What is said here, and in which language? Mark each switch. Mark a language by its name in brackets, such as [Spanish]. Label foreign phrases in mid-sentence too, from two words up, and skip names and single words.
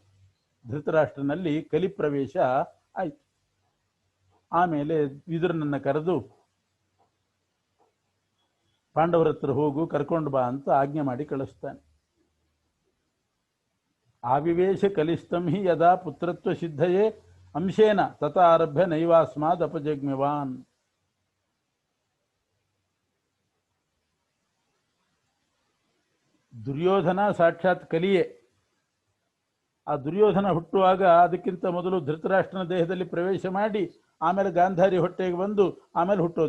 [Kannada] ಧೃತರಾಷ್ಟ್ರನಲ್ಲಿ ಕಲಿ ಪ್ರವೇಶ ಆಯಿತು. ಆಮೇಲೆ ವಿದುರನನ್ನ ಕರೆದು ಪಾಂಡವರ ಹತ್ರ ಹೋಗು, ಕರ್ಕೊಂಡು ಬಾ ಅಂತ ಆಜ್ಞೆ ಮಾಡಿ ಕಳಿಸ್ತಾನೆ. [Sanskrit] ಆವಿವೇಶ ಕಲಿಸ್ತಂ ಹಿ ಯದಾ ಪುತ್ರತ್ವ ಸಿದ್ಧಯೇ ಅಂಶೇನ ತತ ಆರಭ್ಯ ನೈವಾಸ್ಮಾದ್ ಅಪಜಗ್ಮ್ಯವಾನ್. [Kannada] ದುರ್ಯೋಧನ ಸಾಕ್ಷಾತ್ ಕಲಿಯೇ. ಆ ದುರ್ಯೋಧನ ಹುಟ್ಟುವಾಗ ಅದಕ್ಕಿಂತ ಮೊದಲು ಧೃತರಾಷ್ಟ್ರನ ದೇಹದಲ್ಲಿ ಪ್ರವೇಶ ಮಾಡಿ ಆಮೇಲೆ ಗಾಂಧಾರಿ ಹೊಟ್ಟೆಗೆ ಬಂದು ಆಮೇಲೆ ಹುಟ್ಟೋದು.